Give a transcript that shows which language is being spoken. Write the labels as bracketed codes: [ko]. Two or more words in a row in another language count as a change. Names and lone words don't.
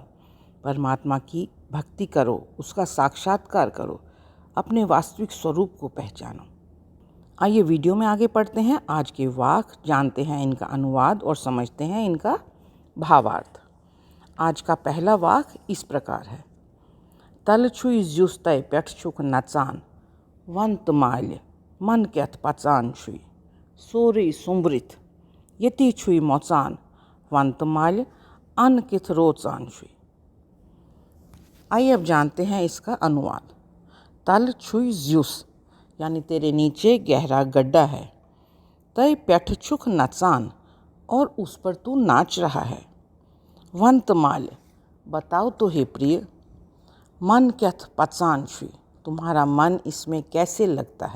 [hi] परमात्मा की भक्ति करो, उसका साक्षात्कार करो, अपने वास्तविक स्वरूप को पहचानो। आइए वीडियो में आगे पढ़ते हैं। आज के वाक जानते हैं इनका अनुवाद और समझते हैं इनका भावार्थ। आज का पहला वाक इस प्रकार है। [ks] तल छुई जुस्तय पेट छुक नचान, वंत माल्य मन क्यथ पचान छुई, सोरी सुम्बरित यति छुई मोचान, वंत माल्य अन किथ रोचान छुई। [hi] आइए अब जानते हैं इसका अनुवाद। [ks] तल छुई ज्यूस [hi] यानी तेरे नीचे गहरा गड्ढा है। [ks] तय पैठछुक नचान [hi] और उस पर तू नाच रहा है। [ks] वंत माल्य [hi] बताओ तो हे प्रिय, [ks] मन क्यथ पचान छुई [hi] तुम्हारा मन इसमें कैसे लगता है।